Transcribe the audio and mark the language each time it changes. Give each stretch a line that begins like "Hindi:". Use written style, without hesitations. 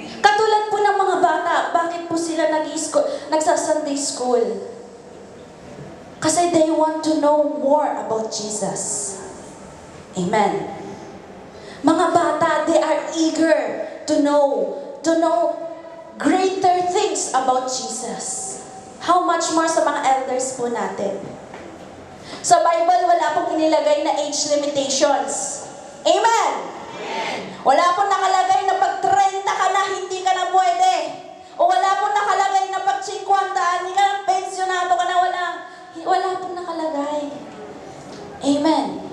Filipino: Katulad po ng mga bata, bakit po sila nagsa-Sunday school?
English: Kasi they want to know more about Jesus. Amen. Mga bata, they are eager to know greater things about Jesus. How much more
Filipino: sa mga elders po natin? Sa Bible, wala pong inilagay na age limitations. Amen! Wala pong nakalagay na pag 30 ka na, hindi ka na pwede. O wala pong nakalagay na pag 50, hindi ka na pensionado ka na, wala pong nakalagay. Amen.